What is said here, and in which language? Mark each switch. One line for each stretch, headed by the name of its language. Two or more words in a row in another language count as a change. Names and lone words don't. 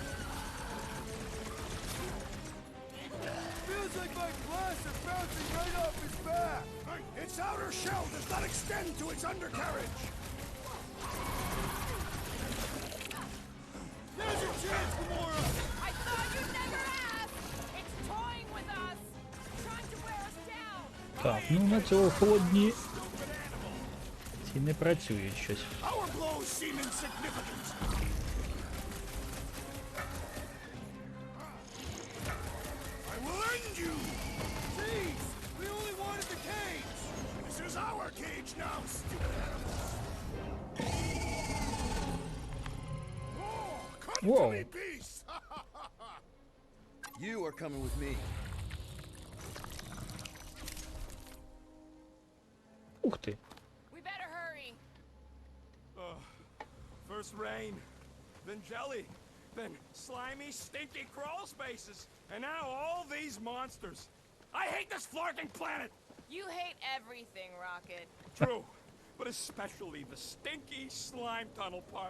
English: Feels like my glass is bouncing right off his back! Its outer shell does not extend to its undercarriage! There's your chance, Gamora! I thought you'd never ask. It's toying with us, trying to wear us down.
Ukrainian: Так, ну на цього холодні ці не працюють щось.
English: Our blows seem insignificant! I will end you! Jeez! We only wanted the cage! This is our cage now, stupid animals! Oh, come Whoa. to me, beast! You are coming with me.
Ukrainian: Ух ти.
English: We better hurry. First rain, then jelly, then slimy, stinky crawl spaces, and now all these monsters. I hate this flarking planet! You hate everything, Rocket. True, but especially the stinky slime tunnel part.